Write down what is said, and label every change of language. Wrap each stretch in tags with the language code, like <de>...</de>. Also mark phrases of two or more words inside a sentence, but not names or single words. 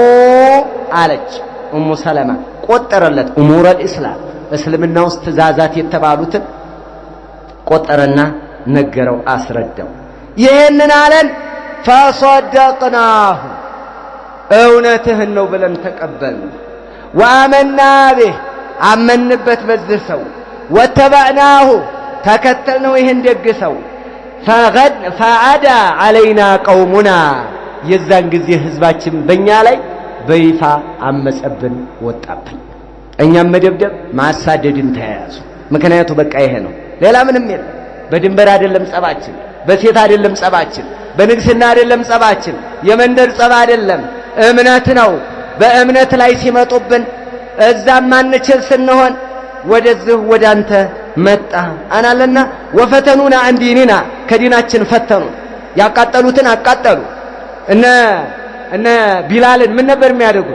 <am>አለች ኡሙ ሰለማ ቆጠረለት።</am> <ar>أمور الإسلام</ar> <am>እስልምና ውስጥ ትእዛዛት የተባሉትን ቆጠረና ነገረው፣ አስረዳው። ይህንን አለን فصدقناه እውነትህን ነው ብለን ተቀበልን።</am> <ar>وآمنا به</ar> <am>አመንበት በዚህ ሰው واتبعناه ተከተልነው ይህን ደግ ሰው</am> <ar>فعدا علينا قومنا</ar> <am>የዛን ጊዜ ህዝባችን በእኛ ላይ በይፋ አመፀብን ወጣብን። እኛም መደብደብ ማሳደድን ተያያዙ። ምክንያቱ በቃ ይሄ ነው፣ ሌላ ምንም የለም። በድንበር አይደለም ጸባችን፣ በሴት አይደለም ጸባችን፣ በንግስና አይደለም ጸባችን፣ የመንደር ጸባ አይደለም፣ እምነት ነው። በእምነት ላይ ሲመጡብን እዛም ማንችል ስንሆን ወደዚህ ወዳንተ መጣ አናለና</am> <ar>وفتنونا عن ديننا</ar> <am>ከዲናችን ፈተኑ። ያቃጠሉትን አቃጠሉ። እነ ቢላልን ምን ነበር የሚያደርጉት?</am>